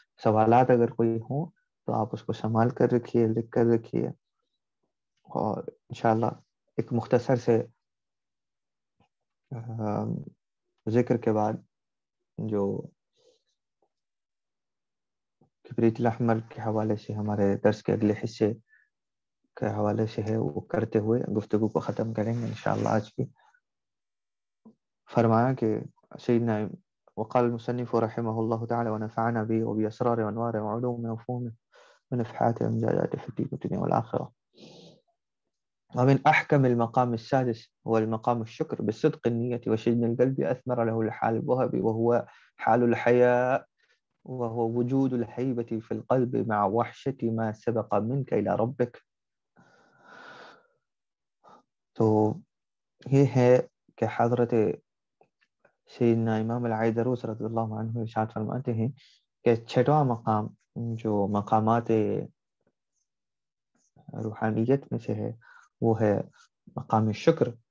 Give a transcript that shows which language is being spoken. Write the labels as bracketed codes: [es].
[ur] سوالات اگر کوئی ہوں تو آپ اس کو سنبھال کر رکھیے، لکھ کر رکھیے، اور انشاءاللہ ایک مختصر سے ذکر کے بعد جو کبریت الاحمر کے حوالے سے ہمارے درس کے اگلے حصے کے حوالے سے ہے وہ کرتے ہوئے گفتگو کو ختم کریں گے انشاءاللہ. آج کی فرمایا کہ سیدنا [ar] وقال المصنف رحمه الله تعالى ونفعنا به وبأسرار وأنوار وعلوم وفهوم ونفحات وإمدادات في الدنيا والآخرة. ومن أحكم المقام السادس هو المقام الشكر بالصدق النية وشدن القلب أثمر له الحال الوهبي وهو حال الحياء وهو وجود الهيبة في القلب مع وحشة ما سبق منك إلى ربك. [ur] تو یہ ہے کہ حضرت سیدنا امام العیدروس رضی اللہ عنہ ارشاد فرماتے ہیں کہ چھٹواں مقام جو مقامات روحانیت میں سے ہے وہ ہے مقام شکر.